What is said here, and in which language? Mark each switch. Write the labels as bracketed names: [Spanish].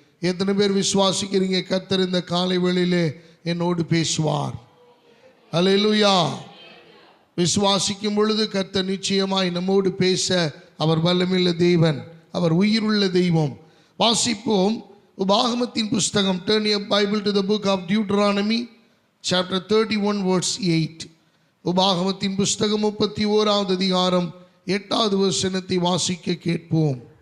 [Tamil] எத்தனை பேர் விசுவாசிக்கிறீங்க? கர்த்தர் இந்த காலை வேளையிலே என்னோடு பேசுவார். அல்லேலூயா. விசுவாசிக்கும் பொழுது கர்த்தர் நிச்சயமாய் நம்மோடு பேச அவர் வல்லமையுள்ள தேவன், அவர் உயிருள்ள தெய்வம். வாசிப்போம் உபாகமத்தின் புஸ்தகம். [English] Turn your Bible to the book of Deuteronomy chapter 31 verse 8. [Tamil] உபாகமத்தின் புஸ்தகம் 31வது அதிகாரம் 8வது வசனத்தை வாசிக்க கேட்போம்.